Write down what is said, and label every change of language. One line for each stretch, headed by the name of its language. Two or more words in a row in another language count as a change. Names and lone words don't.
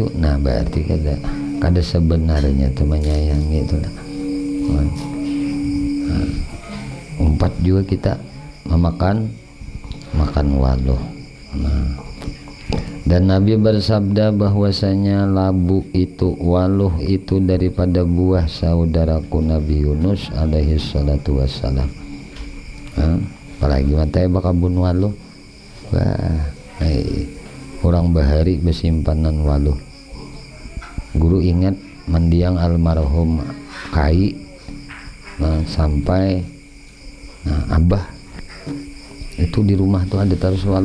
Banjar: Nah berarti kada sebenarnya tuh menyayangi itu lah. Empat juga kita makan waluh. Dan Nabi bersabda bahwasanya labu itu, waluh itu daripada buah saudaraku Nabi Yunus
Arabic: عليه الصلاة والسلام.
Banjar: Apalagi matanya bakal bunuh waluh. Wah, orang bahari bersimpanan waluh. Guru ingat mendiang almarhum Kai, sampai abah itu di rumah tuh ada terus waluh.